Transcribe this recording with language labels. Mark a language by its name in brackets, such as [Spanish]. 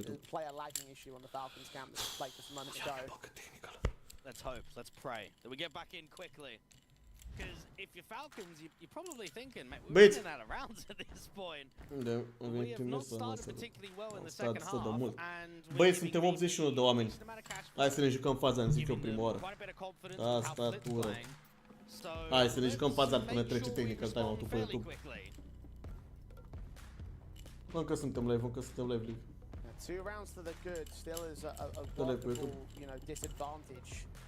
[English] Player lagging issue on the Falcons camp that played just a moment ago. Let's hope, let's pray that we get back in quickly. Because if you're Falcons, you're probably thinking, mate, we're running out of rounds at this point. We have not started particularly well in the second half. [Romanian] Băi, suntem 81 de oameni. Hai să ne jucăm faza, îmi zic eu prima oară. Asta tură. Hai să ne jucăm faza până trece technical time-out-ul pe YouTube. Încă suntem live, League. [English] 2 rounds to the good still is a workable, disadvantage.